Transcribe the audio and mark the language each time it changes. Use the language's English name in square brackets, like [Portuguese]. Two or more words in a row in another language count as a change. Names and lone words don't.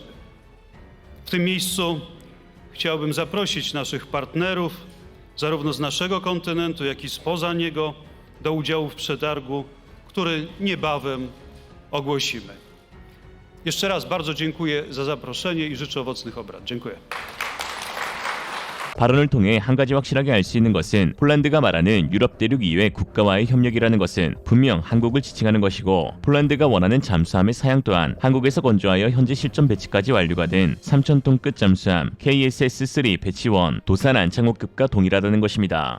[Polish] W tym miejscu chciałbym zaprosić naszych partnerów, zarówno z naszego kontynentu, jak i spoza niego, do udziału w przetargu, który niebawem ogłosimy. Jeszcze raz bardzo dziękuję za zaproszenie i życzę owocnych obrad. Dziękuję. [Korean] 발언을 통해 한 가지 확실하게 알 수 있는 것은 폴란드가 말하는 유럽 대륙 이외 국가와의 협력이라는 것은 분명 한국을 지칭하는 것이고, 폴란드가 원하는 잠수함의 사양 또한 한국에서 건조하여 현재 실전 배치까지 완료가 된 3,000톤급 잠수함 KSS-3 배치1 도산 안창호급과 동일하다는 것입니다.